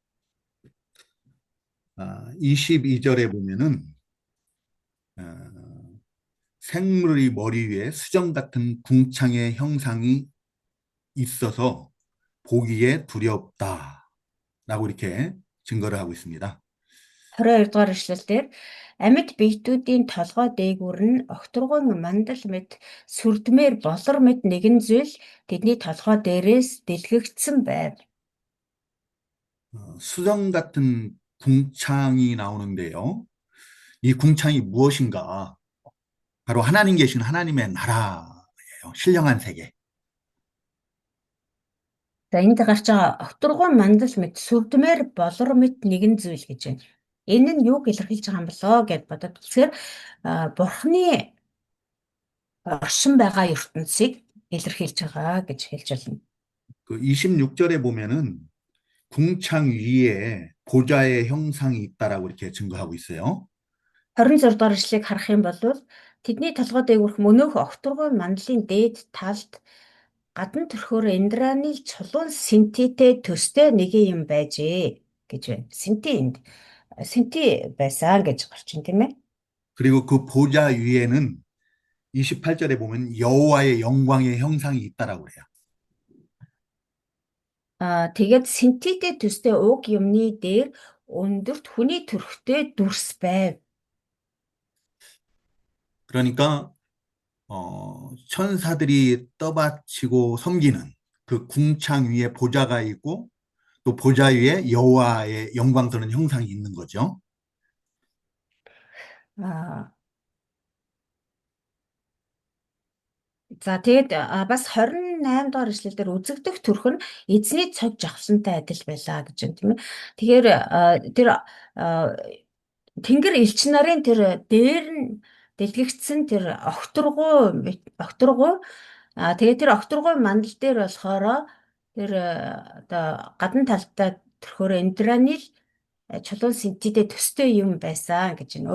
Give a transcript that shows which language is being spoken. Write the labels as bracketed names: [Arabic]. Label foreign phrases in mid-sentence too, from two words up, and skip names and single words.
[Korean] 22절에 보면은 생물의 머리 위에 수정 같은 궁창의 형상이 있어서 보기에 두렵다라고 이렇게 증거를 하고 있습니다. [Mongolian] 22 дугаар ишлэлдэр амьд биетүүдийн толгой дээгүүр нь огторгон мандал мэт сүрдмээр болор мэт нэгэн зүйл тэдний толгой дээрээс дэлгэгдсэн байв. [Korean] 수정 같은 궁창이 나오는데요. 이 궁창이 무엇인가? 바로 하나님 계신 하나님의 나라예요. 신령한 세계. [Mongolian] За энд гарч байгаа огторгон мандал мэт сүрдмээр болор мэт нэгэн зүйл гэж байна. Энэ нь юуг илэрхийлж байгаа юм болоо гэд бодоод тэгэхээр бурхны оршин байгаа ертөнцийг илэрхийлж байгаа гэж хэлж байна. [Korean] 그 26절에 보면은 궁창 위에 보좌의 형상이 있다라고 이렇게 증거하고 있어요. [Mongolian] 26 дугаар ишлэгийг харах юм бол тэдний толгой дээгүүрх мөнөөх огторгон мандлын дээд талд гадна төрхөөр Индрааны чулуун синтитэй төстэй нэгэн юм байжээ гэж байна. Синти байсан гэж гарч байна тийм ээ. [Korean] 그리고 그 보좌 위에는 28절에 보면 여호와의 영광의 형상이 있다라고 그래요. [Mongolian] Тэгээд синтитэй төстэй уг юмны дээр өндөрт хүний төрхтэй дүрс байв. [Korean] 그러니까 천사들이 떠받치고 섬기는 그 궁창 위에 보좌가 있고 또 보좌 위에 여호와의 영광스러운 형상이 있는 거죠. [Mongolian] За тэгээд бас 28 дугаар ишлэлдэр үзэгдэх төрх нь эзний цог жавхлантай адил байлаа гэж байна тийм ээ. Тэгэхээр тэр Тэнгэр элч нарын тэр дээр нь дэлгэгдсэн тэр огторгой тэгээд тэр огторгой мандал дээр болохоор тэр одоо гадна талтай төрхөөр Индрааны чулуун синтитэй төстэй юм байсан гэж байна.